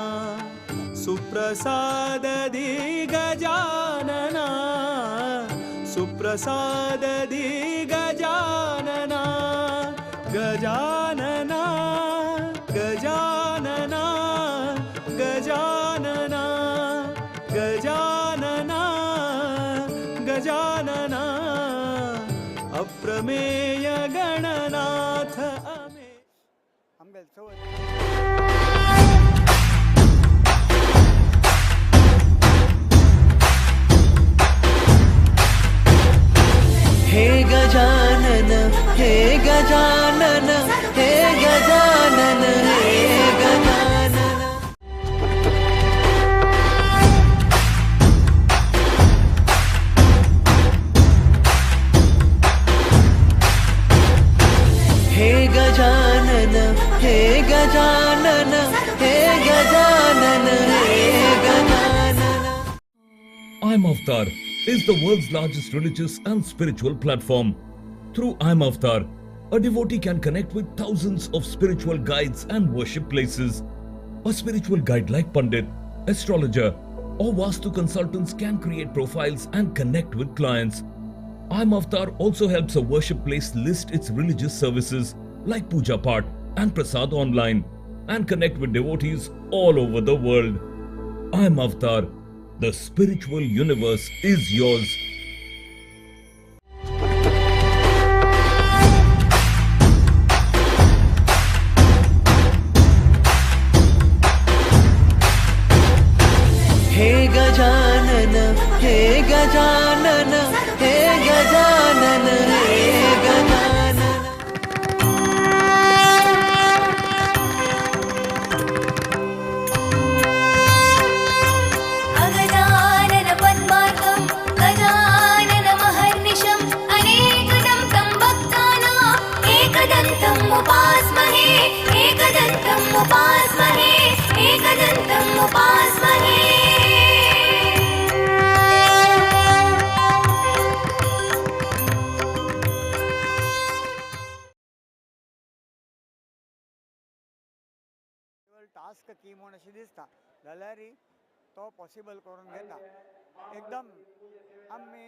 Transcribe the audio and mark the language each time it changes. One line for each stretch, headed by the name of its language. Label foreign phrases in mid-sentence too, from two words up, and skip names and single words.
Sanskrit: सुप्रसादधि गजानना सुप्रसादधि गजानना गजानना गजानना गजानना गजानना गजानना अप्रमेय गणनाथ
Konkani: आमगे चवथ
Sanskrit: हे गजानन हे गजानन हे गजानन हे गजानन हे गजानन हे गजानन हे गजानन हे गजानन
English: I'm Avatar is the world's largest religious and spiritual platform. Through I'm Avatar, a devotee can connect with thousands of spiritual guides and worship places. A spiritual guide like Pandit, astrologer, or Vastu consultants can create profiles and connect with clients. I'm Avatar also helps a worship place list its religious services like Puja Path and Prasad online and connect with devotees all over the world. I'm Avatar. The spiritual universe is yours.
Sanskrit: हे गजानन हे गजानन हे गजानन हे गजानन अगजानन पद्मार्कं गजानन महर्निशम् अनेकदं तं भक्तानाम् एकदन्तम् उपास्महे एकदन्तम् उपास्महे एकदन्तम् उपास्महे
Konkani: टास्क की म्हूण अशें दिसता जाल्यार तो पॉसिबल करून घेता एकदम आमी